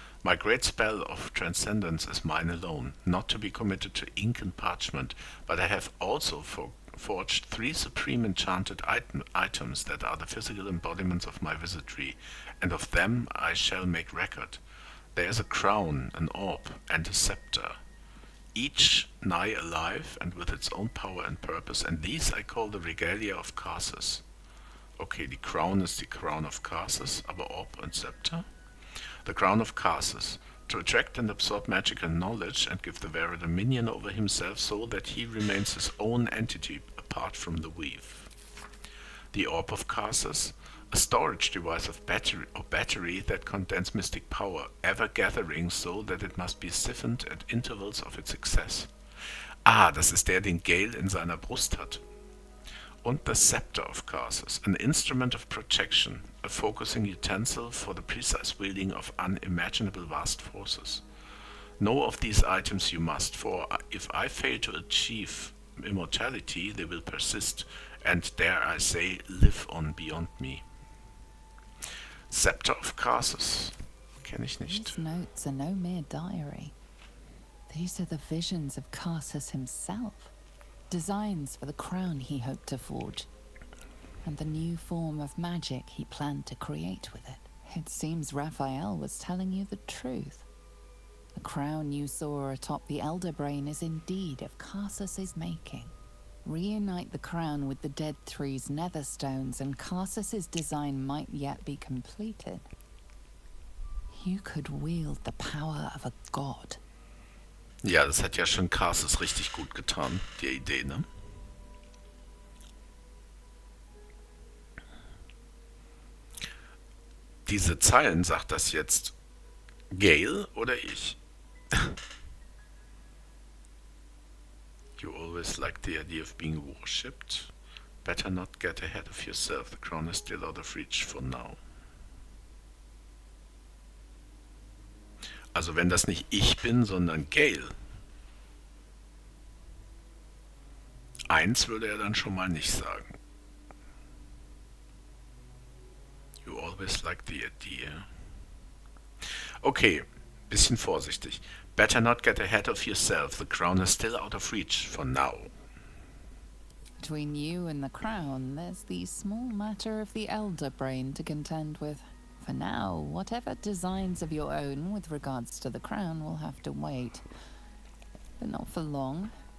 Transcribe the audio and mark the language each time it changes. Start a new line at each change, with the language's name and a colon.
English: My great spell of transcendence is mine alone, not to be committed to ink and parchment, but I have also forged 3 supreme enchanted items that are the physical embodiments of my wizardry, and of them I shall make record. There is a crown, an orb, and a scepter, each nigh alive and with its own power and purpose, and these I call the Regalia of Karsus.
German: Okay, die Crown ist die Crown of Karsus, aber Orb und Scepter?
English: The Crown of Karsus, to attract and absorb magical knowledge and give the wearer dominion over himself so that he remains his own entity apart from the weave. The Orb of Karsus, a storage device of battery that contains mystic power, ever gathering so that it must be siphoned at intervals of its excess.
German: Ah, das ist der, den Gale in seiner Brust hat.
English: Und the Scepter of Karsus, an instrument of protection, a focusing utensil for the precise wielding of unimaginable vast forces. Know of these items you must, for if I fail to achieve immortality, they will persist, and dare I say, live on beyond me.
German: Scepter of Karsus. Kenne ich nicht.
English: These notes are no mere diary. These are the visions of Karsus himself. Designs for the crown he hoped to forge, and the new form of magic he planned to create with it. It seems Raphael was telling you the truth. The crown you saw atop the Elder Brain is indeed of Karsus's making. Reunite the crown with the Dead Three's netherstones, and Karsus's design might yet be completed. You could wield the power of a god.
German: Ja, das hat ja schon Karsus richtig gut getan, die Idee, ne? Diese Zeilen, sagt das jetzt Gale oder ich?
English: You always liked the idea of being worshipped. Better not get ahead of yourself. The crown is still out of reach for now.
German: Also wenn das nicht ich bin, sondern Gale. Eins würde er dann schon mal nicht sagen.
English: You always like the idea.
German: Okay, bisschen vorsichtig.
English: Better not get ahead of yourself. The crown is still out of reach for now. Between you and the crown, there's the small matter of the Elder Brain to contend with. For now, whatever designs of your own with regards to the crown will have to wait. But not for long.